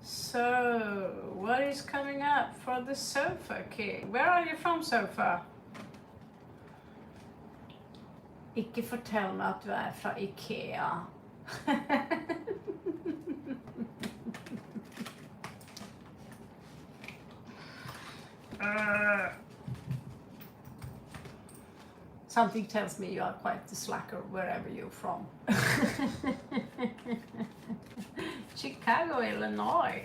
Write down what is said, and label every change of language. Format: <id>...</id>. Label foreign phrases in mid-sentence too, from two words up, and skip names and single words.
<en>So, what is coming up for the sofa king? Where are you from, sofa?</en> <no>Ikke fortell meg at du er fra IKEA.</no> <en>Something tells me you are quite the slacker wherever you're from. Chicago, Illinois.</en>